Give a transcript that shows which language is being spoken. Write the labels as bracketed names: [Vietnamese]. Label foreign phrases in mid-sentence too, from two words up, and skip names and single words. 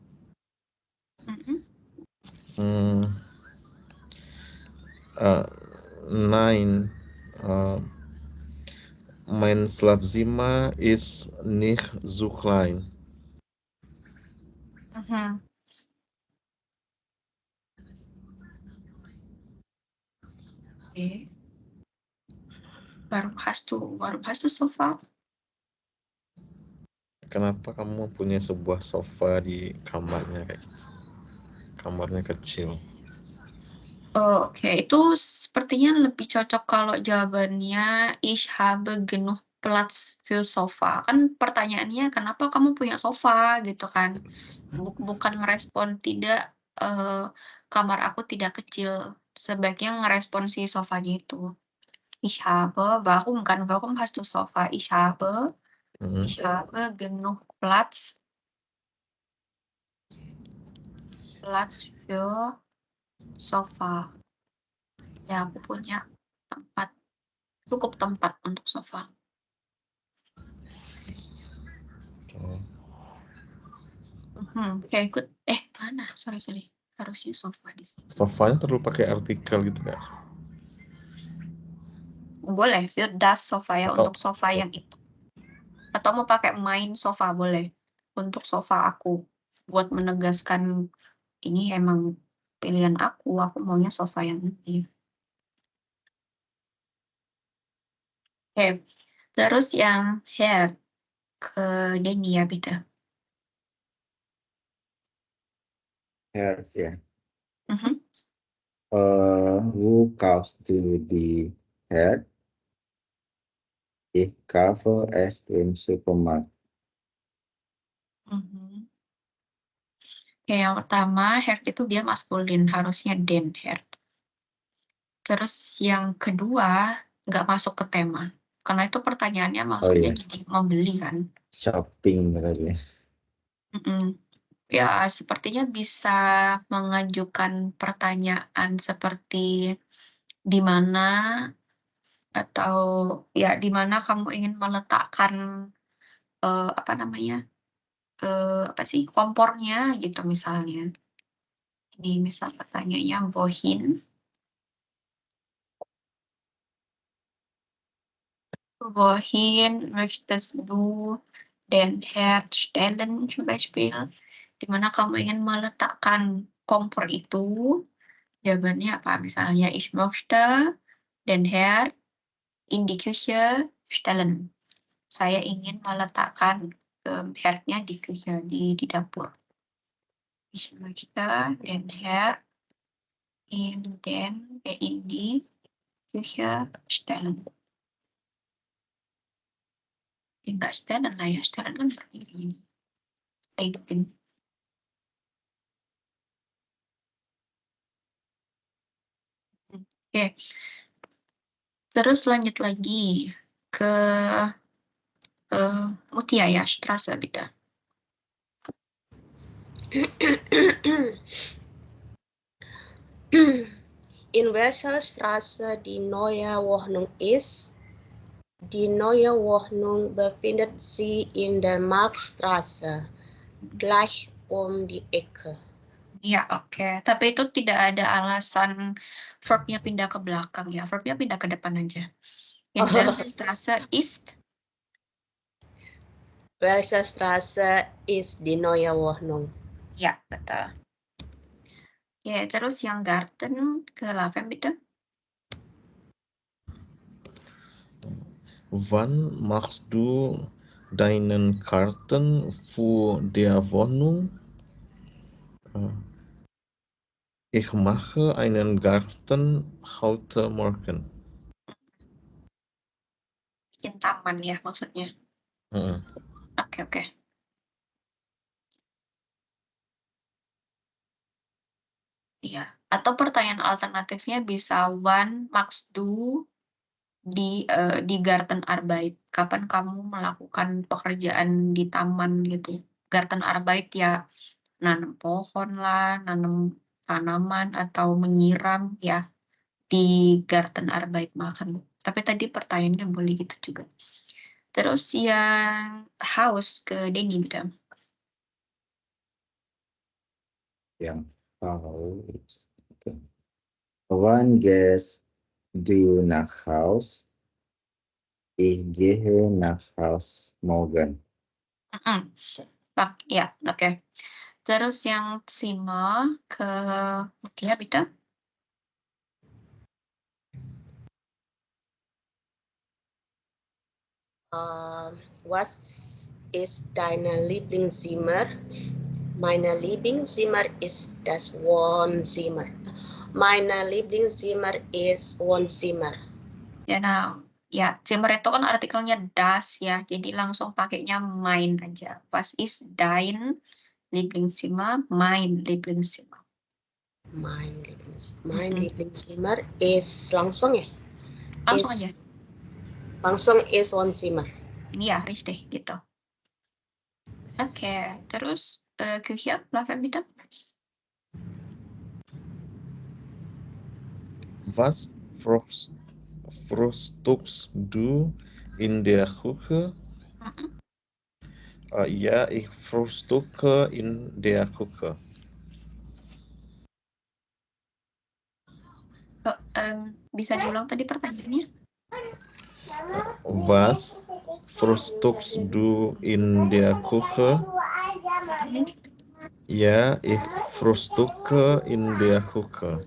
[German] Nein, mein Schlafzimmer ist nicht so klein. Okay. Warum hast du Sofa? [Indonesian] Kenapa kamu punya sebuah sofa di kamarnya kayak gitu? Kamarnya kecil. Oh, oke. Itu sepertinya lebih cocok kalau jawabannya [German] ich habe genug Platz für Sofa. [Indonesian] Kan pertanyaannya kenapa kamu punya sofa gitu kan. Bukan merespon tidak, kamar aku tidak kecil. Sebaiknya ngerespon si sofanya itu. [German] Ich habe, warum kan, warum hast du Sofa? Ich habe genug Platz für Sofa. [Indonesian] Ya, aku punya cukup tempat untuk sofa. Oke, good. Mana? Sorry. Harusnya sofa di sini. Sofanya perlu pakai artikel gitu Kak? Boleh, [German] für das sofa [Indonesian] ya, untuk sofa yang itu. Atau mau pakai [German] mein sofa, [Indonesian] boleh. Untuk sofa aku. Buat menegaskan ini emang pilihan aku maunya sofa yang ini. Oke, terus yang hair ke Denny ya, [German] bitte. Herz, ja. Wo kaufst du die Herd? Ich kaufe es im Supermarkt. [Indonesian] Oke, yang pertama, Herd itu dia maskulin, harusnya den Herd. Terus yang kedua, nggak masuk ke tema. Karena itu pertanyaannya maksudnya jadi membeli kan. Shopping berarti. Ya, sepertinya bisa mengajukan pertanyaan seperti di mana atau ya di mana kamu ingin meletakkan kompornya gitu misalnya. Ini misal pertanyaannya [German] wohin möchtest du den Herd stellen zum Beispiel? [Indonesian] Di mana kamu ingin meletakkan kompor itu? Jawabannya apa? [German] Misalnya ich möchte den Herd in die Küche stellen. [Indonesian] Saya ingin meletakkan Herdnya di Küche, di dapur. [German] Ich möchte den Herd in die Küche stellen. [Indonesian] Enggak stellen lah ya, stellen kan berdiri. Oke. Terus lanjut lagi ke Mutia ya, [German] Straße bitte. In welcher Straße die neue Wohnung ist? Die neue Wohnung befindet sich in der Marktstraße, gleich um die Ecke. [Indonesian] Ya, oke. Tapi itu tidak ada alasan verbnya pindah ke belakang ya. Verbnya pindah ke depan aja. [German] In welcher Straße ist? Welcher Straße ist die neue Wohnung? [Indonesian] Ya, betul. Ya, terus yang Garten ke Laven bitte. [German] Wann machst du deinen Karten für die Wohnung? Ich mache einen Garten heute Morgen. [Indonesian] Bikin taman ya maksudnya. Oke. Iya. Atau pertanyaan alternatifnya bisa [German] wann machst du di Gartenarbeit. [Indonesian] Kapan kamu melakukan pekerjaan di taman gitu. Gartenarbeit ya nanam pohon lah, nanam tanaman atau menyiram ya di Gartenarbeit Tapi tadi pertanyaannya boleh gitu juga. Terus yang house ke Denny gitu. Yang Haus. Okay. [English] One guess, do you [German] nach Haus? Ich gehe nach Haus morgen. [Indonesian] Ya, oke. Terus yang Sima ke Mutia gitu. [German] Was ist deine Lieblingszimmer? Meine Lieblingszimmer ist das Wohnzimmer. Meine Lieblingszimmer ist Wohnzimmer. [Indonesian] Ya, nah, ya, Zimmer itu kan artikelnya das ya, jadi langsung pakainya mein aja. [German] Was ist dein Lieblingszimmer? Mein Lieblingszimmer. Mein Lieblingszimmer ist [Indonesian] langsung ya? Langsung aja. [German] Langsung ist Wohnzimmer. [Indonesian] Iya, richtig gitu. Oke, terus Küche, Laven bitte. [German] Was frühstückst du in der Küche? Ja, ich frühstücke in der Küche. [Indonesian] Bisa diulang tadi pertanyaannya? [German] Was frühstückst du in der Küche? Ja, ich frühstücke in der Küche.